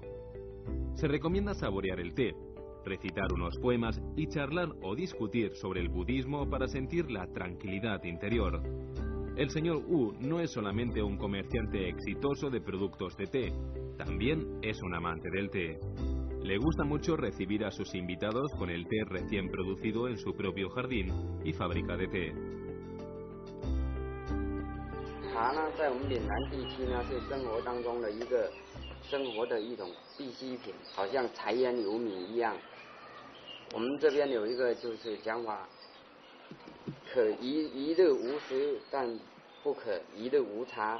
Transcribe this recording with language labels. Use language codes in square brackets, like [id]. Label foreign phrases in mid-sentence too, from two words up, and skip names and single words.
[es] Se recomienda saborear el té, recitar unos poemas y charlar o discutir sobre el budismo para sentir la tranquilidad interior. El señor Wu no es solamente un comerciante exitoso de productos de té, también es un amante del té. Le gusta mucho recibir a sus invitados con el té recién producido en su propio jardín y fábrica de té. [zh] 茶呢，在我们岭南地区呢，是生活当中的一个生活的一种必需品，好像柴烟油米一样。我们这边有一个就是讲法，可一日无食，但不可一日无茶。